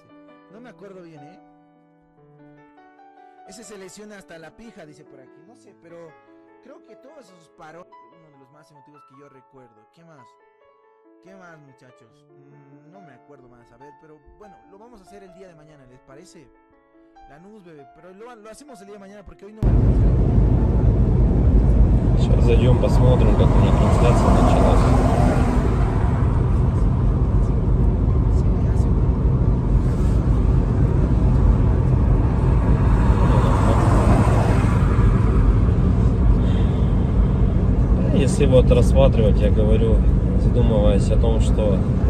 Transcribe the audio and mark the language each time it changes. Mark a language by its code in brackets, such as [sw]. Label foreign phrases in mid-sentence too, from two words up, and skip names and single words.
[es] No me acuerdo bien, Ese se lesiona hasta la pija, dice por aquí. No sé, pero creo que todos esos paros, uno de los más emotivos que yo recuerdo. ¿Qué más? ¿Qué más, muchachos? No me acuerdo más, a ver, pero bueno, lo vamos a hacer el día de mañana, ¿les parece? Lanús, bebé, pero lo hacemos el día de mañana porque hoy no va a alcanzar. [ru] Сейчас зайдем, посмотрим, как у них трансляция началась. Если вот рассматривать, я говорю, задумываясь о том, что